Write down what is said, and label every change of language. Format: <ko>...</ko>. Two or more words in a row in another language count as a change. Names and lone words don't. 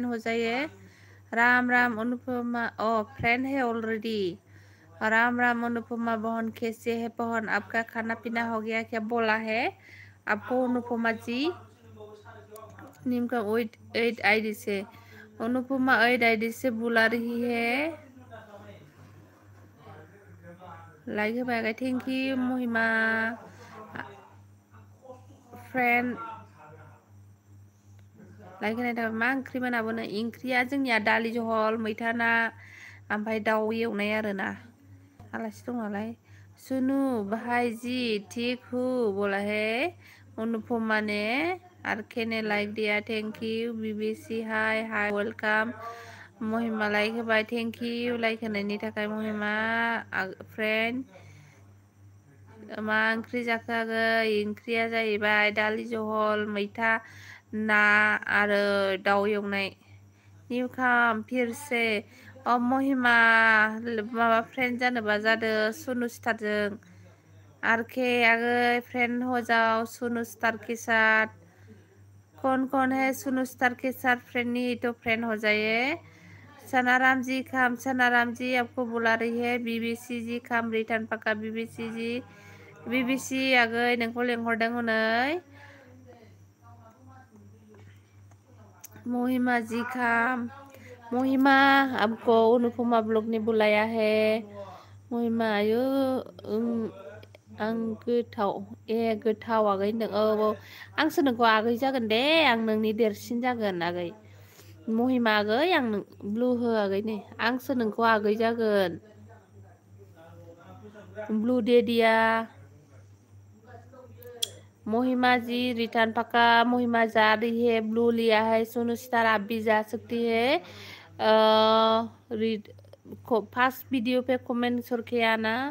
<hi>हो जाइए राम अनुपमा फ्रेंड है ऑलरेडी राम अनुपमा बहन कैसे है बहन आपका खाना पीना हो गया क्या बोला है आपको अनुपमा जी नीम का 8 आईडी से अनुपमा 8 आईडी से बुला रही है</hi> <brx>लाइक होबाय</brx> <en>thank you</en> <hi>महिमा फ्रेंड</hi> <brx>लाइक होनाय थाबाय मा ओंख्रि मोनाबोनो ओंख्रिया जोंनिया दालि जहल मैथा ना ओमफ्राय दाउ एवनाय आरोना आलासि दं नालाय</brx> <hi>सुनु भाई जी ठीक हूँ बोला है अनुपमा ने आरके ने लाइक दिया</hi> <en>thank you BBC hi welcome</en> <brx>महिमा लाइक होबाय</brx> <en>thank you</en> <brx>लाइक होनायनि थाखाय महिमा फ्रेंड मा ओंख्रि जाखो आगै ओंख्रिया जाहैबाय दालि जहल मैथा ना आरो दाउ एवनाय</brx> <en>new come</en> <hi>फिर से महिमा</hi> <brx>माबा फ्रेंड जानोबा जादो सुनु स्टारजों आरके आगै</brx> <hi>फ्रेंड हो जाओ सुनु स्टार के साथ कौन है सुनु स्टार के साथ फ्रेंड नहीं तो फ्रेंड हो जाइए सनाराम जी खाम, सनाराम जी आपको बुला रही है।</hi> <brx>बीबीसी जी</brx> <en>come return</en> <brx>पक्का बीबीसी जी, बीबीसी आगै नोंखौ लेंहरदों हनै।</brx> <hi>महिमा जी खाम, महिमा आपको अनुपमा ब्लॉग ने बुलाया है।</hi> <brx>महिमा आयो आं गोथाव गोथाव आगै होनदों। औ आंसो नोंखौ आगै जागोन दे, आं नोंनि देरसिन जागोन आगै। महिमा आगै आं ब्लु हो आगै नै, आंसो नोंखौ आगै जागोन।</brx> <hi>ब्लू दे दिया। महिमा जी रिटर्न पक्का। महिमा जा रही है, ब्लू लिया है। सोनू स्टार आप भी जा सकती है।</hi> <en>first video</en> <hi>पे कमेंट करके आना।</hi>